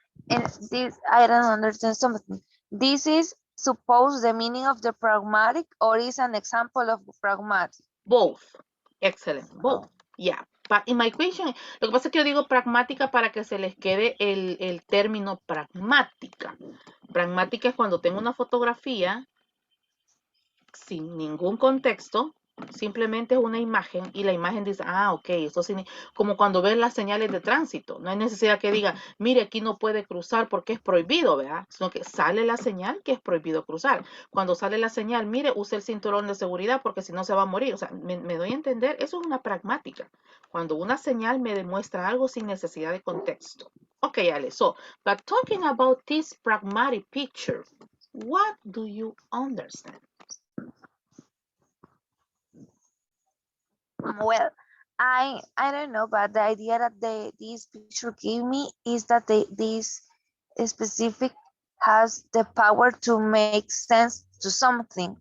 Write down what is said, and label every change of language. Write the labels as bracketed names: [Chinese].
[English] And this, I don't understand something. This is suppose the meaning of the pragmatic or is an example of pragmatic? Both. Excellent. Both. Yeah. But in my question, [Spanish] lo que pasa es que yo digo pragmática para que se les quede el término pragmática. Pragmática es cuando tengo una fotografía sin ningún contexto Simplemente es una imagen y la imagen dice, ah, ok, esto significa, como cuando ves las señales de tránsito. No hay necesidad que diga, mire, aquí no puede cruzar porque es prohibido, ¿verdad? Sino que sale la señal que es prohibido cruzar. Cuando sale la señal, mire, use el cinturón de seguridad porque si no se va a morir. O sea, me doy a entender, eso es una pragmática. Cuando una señal me demuestra algo sin necesidad de contexto. [English] Ok, Ale, so, but talking about this pragmatic picture, what do you understand? Well, I don't know, but the idea that this picture gave me is that this specific has the power to make sense to something.